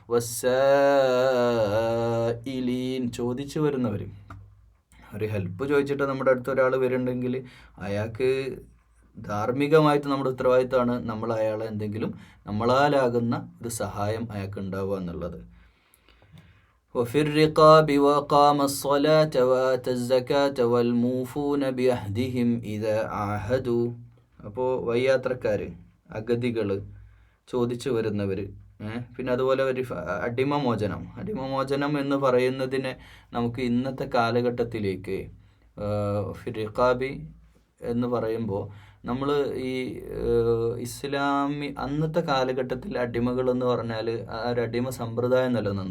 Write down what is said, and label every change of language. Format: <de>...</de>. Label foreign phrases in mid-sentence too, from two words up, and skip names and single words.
<ml>വസ്സായിലീൻ, ചോദിച്ചു വരുന്നവർ, ഒരു ഹെൽപ്പ് ചോദിച്ചിട്ട് നമ്മുടെ അടുത്ത് ഒരാൾ വരുന്നുണ്ടെങ്കിൽ അയാൾക്ക് ധാർമ്മികമായിട്ട് നമ്മുടെ ഉത്തരവാദിത്തമാണ് നമ്മൾ അയാളെ എന്തെങ്കിലും നമ്മളാലാകുന്ന ഒരു സഹായം അയാൾക്ക് ഉണ്ടാവുക എന്നുള്ളത്.</ml> <ar>وفي الرقاب وقام الصلاة وآتى الزكاة والموفون بعهدهم إذا عاهدوا.</ar> <ml>അപ്പോൾ വയ്യാത്രക്കാർ, അഗതികൾ, ചോദിച്ചു വരുന്നവർ, പിന്നെ അതുപോലെ ഒരു അടിമമോചനം എന്ന് പറയുന്നതിനെ നമുക്ക് ഇന്നത്തെ കാലഘട്ടത്തിലേക്ക് റിഖാബി എന്ന് പറയുമ്പോൾ നമ്മൾ ഈ അന്നത്തെ കാലഘട്ടത്തിൽ അടിമകൾ എന്ന് പറഞ്ഞാൽ ആ ഒരു അടിമ സമ്പ്രദായം നിലനിന്നു.</ml>